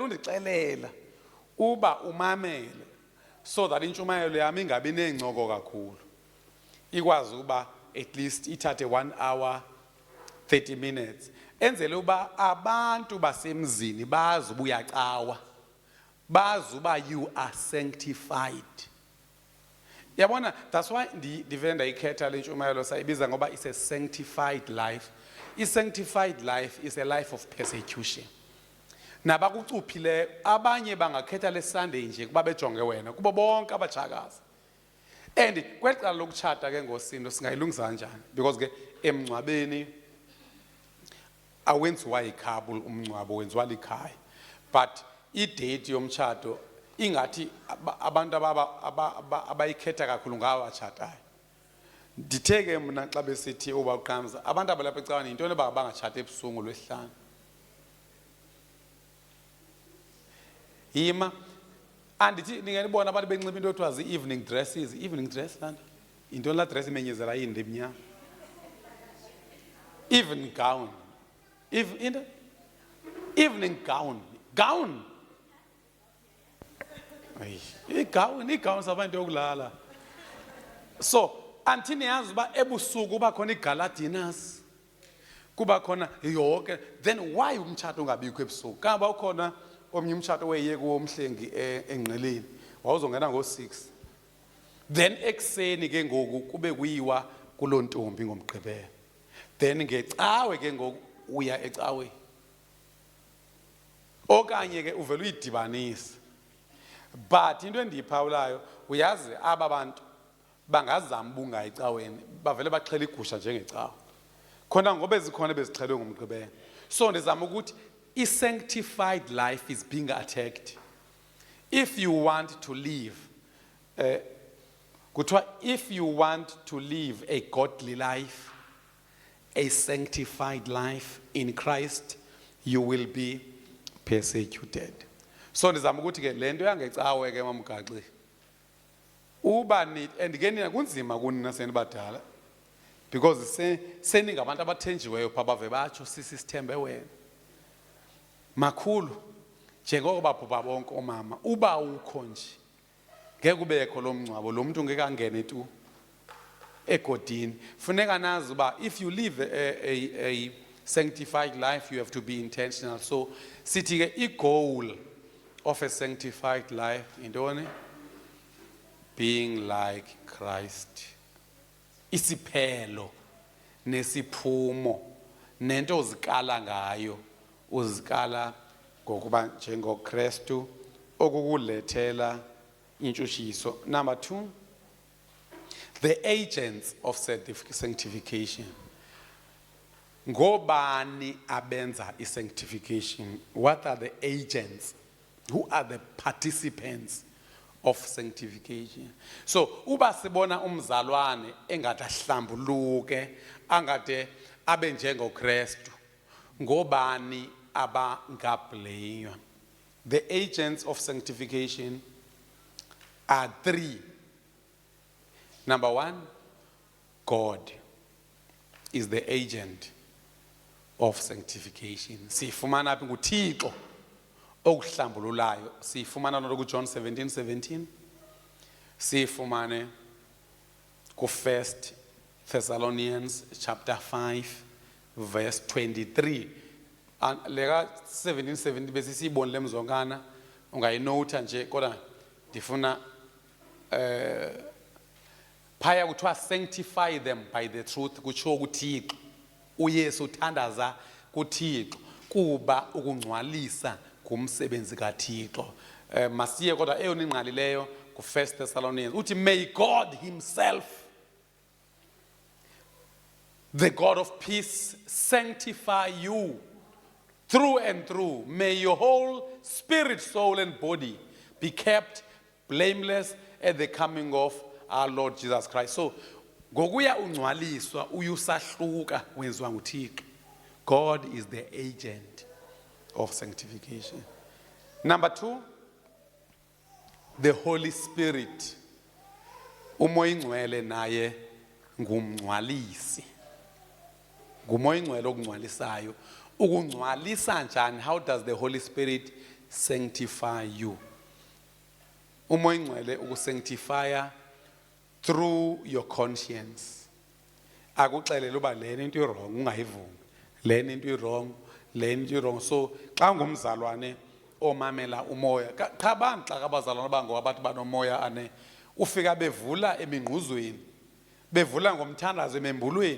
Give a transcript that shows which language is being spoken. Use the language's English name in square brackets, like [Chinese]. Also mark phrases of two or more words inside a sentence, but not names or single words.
[Xhosa] undixelela uba umamele [English] so that [Xhosa] intshumayelo yami ingabi neencoko kakhulu ikwazi uba [English] at least [Xhosa] ithathe [English] 1 hour 30 minutes [Xhosa] enzele uba abantu basemzini bazi uba uyacawa bazi uba [English] you are sanctified [Xhosa] yabona [English] that's why [Xhosa] ndivele ndayikhetha le ntshumayelo sayibiza ngoba [English] it's a sanctified life. I-sanctified life is a life of persecution [Xhosa] nabakucuphileyo abanye bangakhetha le Sunday nje kuba bejonge wena kubo bonke abatshakazi and kweli cala lokutshata ke ngosindo singayilungisa kanjani because ke emngcwabeni awenziwa yikhabo umngcwabo wenziwa likhaya but idate yomtshato ingathi abantu abayikhetha kakhulu ngawo batshatayo nditheke mna xa besithi ubaqhamza abantu abalapha ecaweni yintoni bangatshata ebusuku lwesihlanu yima andithi ningenibona abantu benxiba into ekuthiwa zi- [English] evening dresses evening dress [Xhosa] lana yintoni la dress imenyezela yinde emnyama [English] evening gown evening gown [Xhosa] igown sabantu yokulala so anti niyazi uba ebusuku kuba khona igala dinners kuba khona yonke [English] then why [Xhosa] umtshato ungabikho ebusuku kaba ukhona omnye umtshato weye kuwomhlengi engqeleni wawuzongena ngo-6 then ekuseni ke ngoku kube kuyiwa kuloo ntombi ngomgqibelo then ngecawe ke ngoku uya ecaweni okanye ke uvele uyidibanise but into endiyiphawulayo uyazi aba bantu bangazama ubunga ecaweni bavele baxhela igusha njengecawa khona ngoba ezikhona bezixhelwe ngomgqibelo so ndizama ukuthi [English] i-sanctified life is being attacked if you want to live if you want to live a godly life a sanctified life in Christ you will be persecuted [Xhosa] so ndizama ukuthi ke lento yangecawe ke mamgaxi uba and ke nina kunzima kuni nasenibadala because seningabantu abathenjiweyo pha bave batsho sisithembe wena makhulu njengoko babhubha bonke omama uba ukho nje ngeke kubekho lo mngcwabo lo muntu ngeke angene tu egodini funeka nazi uba [English] if you live a sanctified life you have to be intentional [Xhosa] so sithi ke [English] i-goal of a sanctified life [Xhosa] intoni [English] being like Christ [Xhosa] isiphelo nesiphumo nento ozikala ngayo uzikala ngokuba njengoKristu okukulethela intshushiso. [English] Number 2, the agents of sanctification. [Xhosa] ngobani abenza sanctification? [English] What are the agents? Who are the participants of sanctification? [Xhosa] So uba sibona umzalwane engade ahlambuluke angade abe njengoKristu, ngobani abangabhlenywa? [English] The agents of sanctification are three. Number one, God is the agent of sanctification. [Xhosa] Sifumana apha nguThixo okuhlambululayo. Sifumana lo John 17:17. Sifumane ku 1 Thessalonians [English] chapter 5 verse 23. [Xhosa] Lega 17:17 bese siyibonile mzongana ungayinota nje kodwa ndifuna phaya kuthiwa [English] sanctify them by the truth, [Xhosa] kutsho kuThixo uYesu uthandaza kuThixo kuba ukungcwalisa kumsebenzi kaThixo. Masiye kodwa eyona ingqalileyo ku 1 Thessalonians uthi, [English] may God himself, the God of peace, sanctify you through and through. May your whole spirit, soul and body be kept blameless at the coming of our Lord Jesus Christ. [Xhosa] So ngokuya ungcwaliswa uyusahluka wenziwa nguThixo. [English] God is the agent of sanctification. Number two, the Holy Spirit. [Xhosa] Umoya ingcwele naye ngumngcwalisi. Ngumoya ingcwele okungcwalisayo. Ukungcwalisa njani? [English] How does the Holy Spirit sanctify you? [Xhosa] Umoya ingcwele ukusanctifya [English] through your conscience. [Xhosa] Akuxelele uba lena into wrong ungayivumi. Lena into wrong, lena into wrong. So xa ngumzalwane omamela umoya, cha abantu xa abazalwane bangowabantu banomoya ane ufika bevula emingquzweni, bevula ngomthandazo emembulweni.